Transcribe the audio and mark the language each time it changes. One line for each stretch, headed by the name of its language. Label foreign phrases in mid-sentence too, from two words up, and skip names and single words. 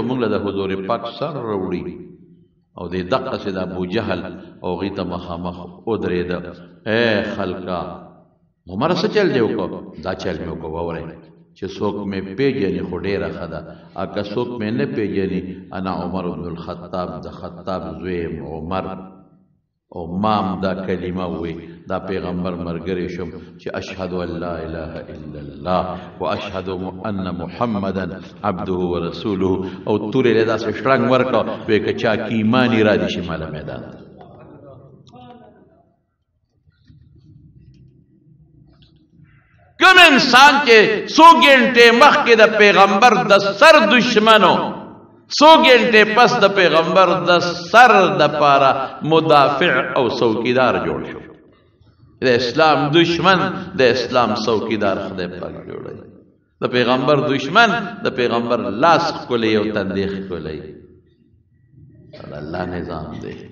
Pashto: به موږ له د حضور پاک سر راوړي او دې دقسې د ابو جهل او هغوی ته مخامخ ودرېده ای خلکه عمر څه چل دی وکړو دا چل مې وکړو واورئ چې څوک مې پیژني خو ډېره ښه ده که څوک مې نه پیژني
Arabic: انا عمر بن الخطاب
Pashto: د خطاب زوی یم عمر او مام دا کلمه وی دا پیغمبر مرګری شم چې
Arabic: اشهد ان لا اله الا الله واشهد ان محمدا عبده ورسوله
Pashto: او تورې له داسې شړنګ ورکړه وی که چا کې ایمان را دي شي ماله میدان کوم انسان چې څو ګنټې مخکې د پیغمبر د سر دشمنو څو ګنټې پس د پیغمبر د سر د پاره مدافع او څوکیدار جوړ شو د اسلام دشمن د اسلام څوکیدار خدای پاک جوړوي د پیغمبر دشمن د پیغمبر لاس ښکلی او تندی ښکلی د الله نظام دی